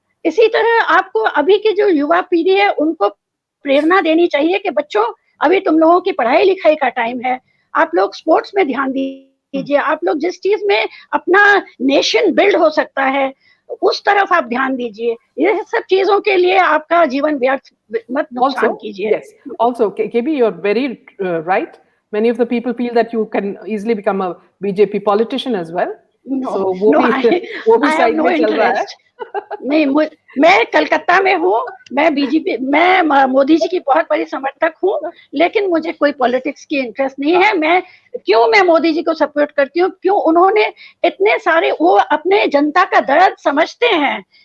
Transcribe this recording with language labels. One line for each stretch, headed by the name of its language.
Hindi: इसी तरह आपको अभी की जो युवा पीढ़ी है उनको प्रेरणा देनी चाहिए कि बच्चों अभी तुम लोगों की पढ़ाई लिखाई का टाइम है, आप लोग स्पोर्ट्स में ध्यान दीजिए, आप लोग जिस चीज में अपना नेशन बिल्ड हो सकता है उस तरफ आप ध्यान दीजिए। ये सब चीजों के लिए आपका जीवन व्यर्थ मत नुकसान कीजिए।
English: Yes. Also, KB, you're very right. Many of the people feel that you can easily become a BJP politician as well. No, I have no interest.
Hindi: नहीं, मैं कलकत्ता में हूँ, मैं मोदी जी की बहुत बड़ी समर्थक हूँ, लेकिन मुझे कोई पॉलिटिक्स की इंटरेस्ट नहीं है। मैं मोदी जी को सपोर्ट करती हूँ, क्यों उन्होंने इतने सारे, वो अपने जनता का दर्द समझते हैं।